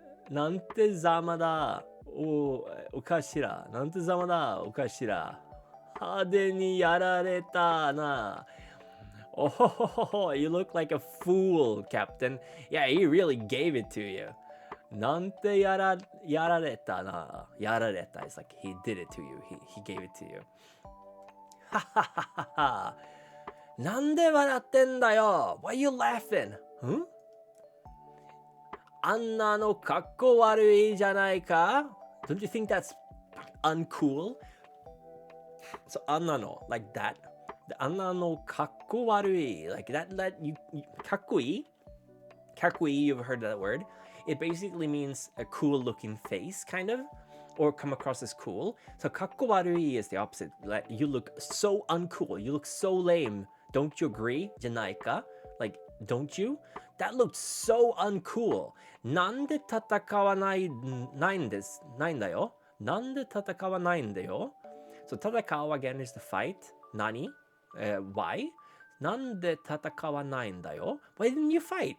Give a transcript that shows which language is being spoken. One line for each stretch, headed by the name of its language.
Japanese: なんてざまだおかしらなんてざまだおかしら派手にやられたな
English: Oh, you look like a fool, Captain. Yeah, he really gave it to you.
Japanese: なんてやられたな やられた
English: It's like he did it to you. He gave it to you.
Japanese: はははははなんで笑ってんだよ
English: Why are you laughing? Huh?
Japanese: あんなのかっこ悪いじゃないか
English: Don't you think that's uncool? So あんなの like that あんなのかっこ悪い like that you かっこいい かっこいい you've heard that word. It basically means a cool looking face kind of or come across as cool. So かっこ悪い is the opposite. Like you look so uncool. You look so lame. Don't you agree?
Japanese: じゃないか
English: Like don't you? That looked so uncool.
Japanese: なんで戦わないんだよ なんで戦わないんだよ
English: So 戦う again is the fight. 何 Why?
Japanese: なんで戦わないんだよ
English: Why didn't you fight?